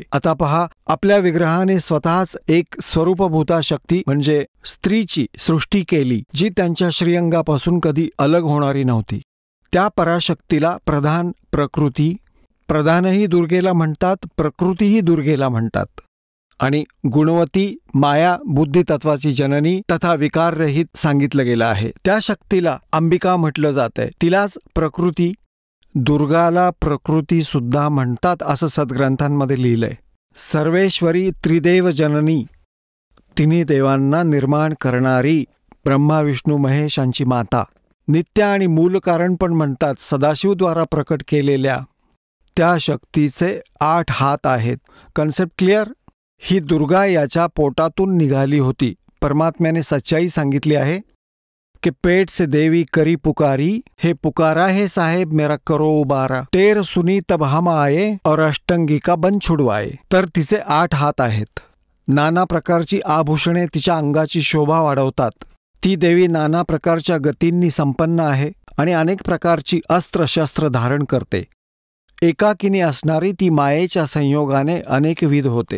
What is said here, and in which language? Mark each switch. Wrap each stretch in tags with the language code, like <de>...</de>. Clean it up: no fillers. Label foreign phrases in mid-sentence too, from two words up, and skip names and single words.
<mr>आता पहा, आपल्या विग्रहाने स्वतःच एक स्वरूपभूता शक्ती म्हणजे स्त्रीची सृष्टी केली, जी त्यांच्या श्रीअंगापासून कधी अलग होणारी नव्हती. त्या पराशक्तीला प्रधान प्रकृती, प्रधानही दुर्गेला म्हणतात, प्रकृतीही दुर्गेला म्हणतात. आणि गुणवती माया बुद्धितत्वाची जननी तथा विकाररहित सांगितलं गेलं आहे. त्या शक्तीला अंबिका म्हटलं जातंय. तिलाच प्रकृती, दुर्गाला प्रकृती सुद्धा म्हणतात असं सद्ग्रंथांमध्ये लिहिलंय. सर्वेश्वरी त्रिदेव जननी, तिन्ही देवांना निर्माण करणारी ब्रह्मा विष्णू महेशांची माता. नित्य आणि मूल कारण पण म्हणतात. सदाशिवद्वारा प्रकट केलेल्या त्या शक्तीचे 8 हात आहेत.</mr> <en>concept clear?</en> <mr>ही दुर्गा याच्या पोटातून निघाली होती. परमात्म्याने सच्चाई सांगितली आहे</mr> <hi>कि पेट से देवी करी पुकारी, हे पुकारा है साहेब मेरा करो उबारा, टेर सुनी तब हम आये और अष्टंगी का बन छुडवाये.</hi> <mr>तर तिचे 8 हात आहेत. नाना प्रकारची आभूषणे तिच्या अंगाची शोभा वाढवतात. ती देवी नाना प्रकारच्या गतींनी संपन्न आहे आणि अनेक प्रकारची अस्त्र-शस्त्र धारण करते. एकाकिनी असणारी ती मायेच्या संयोगाने अनेकविध होते.</mr>